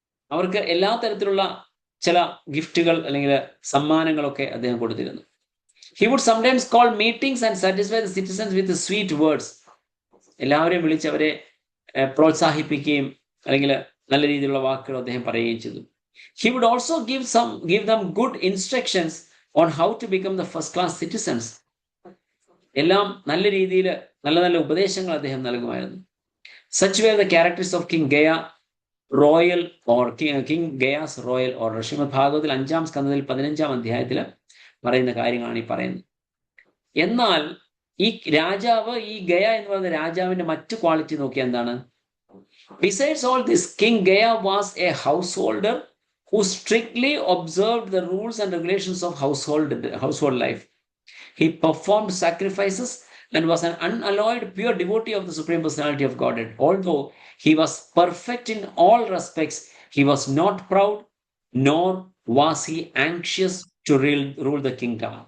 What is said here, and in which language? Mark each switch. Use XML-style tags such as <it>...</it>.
<ml>അവർക്ക് എല്ലാ തരത്തിലുള്ള ചില ഗിഫ്റ്റുകൾ അല്ലെങ്കിൽ സമ്മാനങ്ങളൊക്കെ അദ്ദേഹം കൊടുത്തിരുന്നു.</ml> <en>He would sometimes call meetings and satisfy the citizens with sweet words.</en> <ml>എല്ലാവരെയും വിളിച്ച് അവരെ പ്രോത്സാഹിപ്പിക്കുകയും അല്ലെങ്കിൽ നല്ല രീതിയിലുള്ള വാക്കുകൾ അദ്ദേഹം പറയുകയും ചെയ്തു.</ml> <en>He would also give them good instructions on how to become the first class citizens.</en> <ml>എല്ലാം നല്ല രീതിയിൽ നല്ല നല്ല ഉപദേശങ്ങൾ അദ്ദേഹം നൽകുമായിരുന്നു.</ml> <en>Such were the characters of King Gaya royal or King Gaya's royal order.</en> <ml>Shrimad ഭാഗവതത്തിൽ 5-ാം സ്കന്ധത്തിൽ 15-ാം അധ്യായത്തിൽ പറയുന്ന കാര്യങ്ങളാണ് ഈ പറയുന്നത്. എന്നാൽ ഈ രാജാവ്, ഈ ഗയ എന്ന് പറയുന്ന രാജാവിന്റെ മറ്റു ക്വാളിറ്റി നോക്കിയാൽ എന്താണ്?</ml> <en>Besides all this, King Gaya was a householder who strictly observed the rules and regulations of household life. He performed sacrifices and was an unalloyed pure devotee of the Supreme Personality of Godhead. Although he was perfect in all respects, he was not proud, nor was he anxious to rule the kingdom.</en>